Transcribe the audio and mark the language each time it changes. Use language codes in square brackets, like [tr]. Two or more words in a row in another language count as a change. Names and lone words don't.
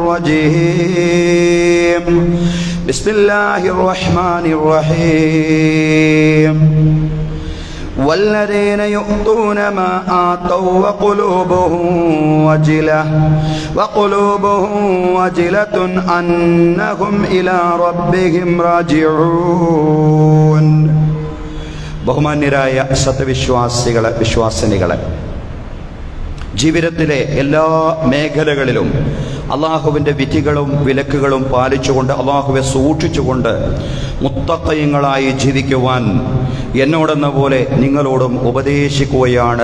[ar] الرجيم بسم الله الرحمن الرحيم والذين يؤتون ما آتوا وقلوبهم وجلة أنهم إلى ربهم راجعون [ml] ബഹുമാന്യരായ വിശ്വാസിനികളെ ജീവിതത്തിലെ എല്ലാ മേഖലകളിലും അള്ളാഹുവിൻ്റെ വിധികളും വിലക്കുകളും പാലിച്ചുകൊണ്ട് അള്ളാഹുവെ സൂക്ഷിച്ചുകൊണ്ട് മുത്തഖീങ്ങളായി ജീവിക്കുവാൻ എന്നോടെന്ന പോലെ നിങ്ങളോടും ഉപദേശിക്കുകയാണ്.